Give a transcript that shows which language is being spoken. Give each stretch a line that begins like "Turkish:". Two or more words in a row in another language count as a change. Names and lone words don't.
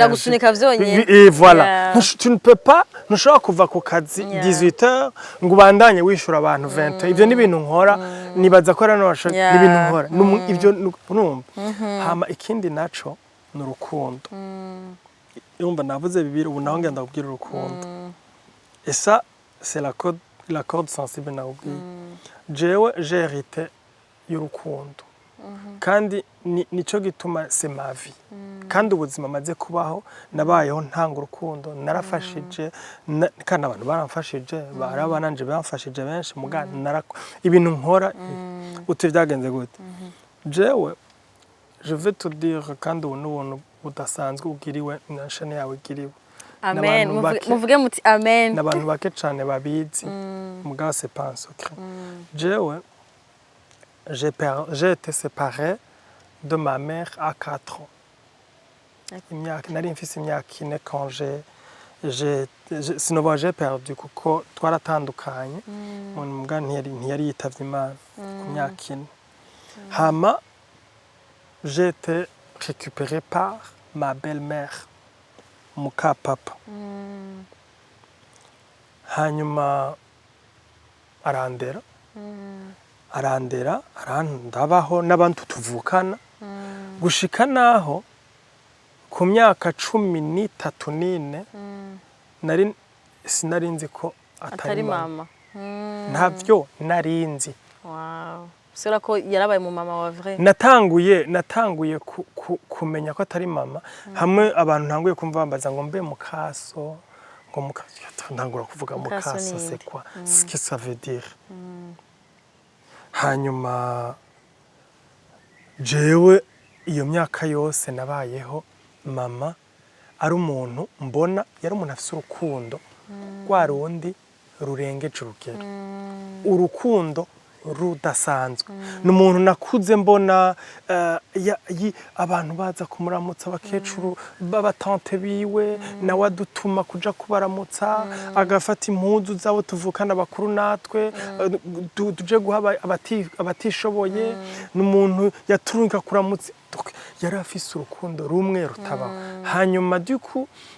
Rundi: biragusunika vyonyene
French: et voilà tu ne peux pas
Rundi: ntushobora kuva ku kazi 18h ngo ubandanye wishura abantu 20 ivyo ni ibintu nkora nibaza ko rano ni ibintu nkora ivyo numva hama ikindi naco n'urukundo urumva navuze bibiri ubu naho ngenda kubwira urukundo
French: et ça c'est la corde sensible
Rundi: nakubwiye jewe
French: j'ai hérité
Rundi: y'urukundo kandi nico gituma
French: c'est ma vie
Rundi: kandi ubuzima maze kubaho nabayeho ntanga urukundo narafashije kandi abantu baramfashije barabananje bamfashije benshi mugana ibintu nkora uti byagenze gute jewe
French: je vais te dire
Rundi: kandi ubu n'ubuntu budasanzwe ugiriwe na shane yawe igiriwe amen muvuge muti amen n'abantu bake cyane babizi mugabo
French: c'est pas un secret jewe j'ai été séparé de ma mère à 4 ans.
Rundi: Nari mfise imyaka 4
French: quand sinon j'ai perdu
Rundi: kuko twaratandukanye umuntu mbwa ntiyari yitavye Imana ku myaka 4 hama
French: j'ai été récupéré par ma belle-mère
Rundi: muka papa hanyuma arandera arandabaho n'abantu tuvukana gushika naho ku myaka 13 nari sinarinzi ko atari mama ntavyo narinzi wow sura ko yarabaye mu mama wa vrai natanguye kumenya ko atari mama hamwe abantu ntanguye kumva bambaza ngo mbe mukaso ngo mukaso ntangura kuvuga mukaso
French: c'est quoi ce que ça veut dire
Rundi: hanyuma jewe iyo myaka yose nabayeho mama ari umuntu mbona yari umuntu afite urukundo rwa rundi rurengeje urugero urukundo rudasanzwe n'umuntu nakuze mbona abantu baza kumuramutsa abakecuru b'abatante biwe nawe adutuma kuja kubaramutsa agafata impuzu zabo tuvukana bakuru natwe tuje guha abatishoboye n'umuntu yaturunka kuramutsa yari afise urukundo rumwe rutabaho hanyuma duku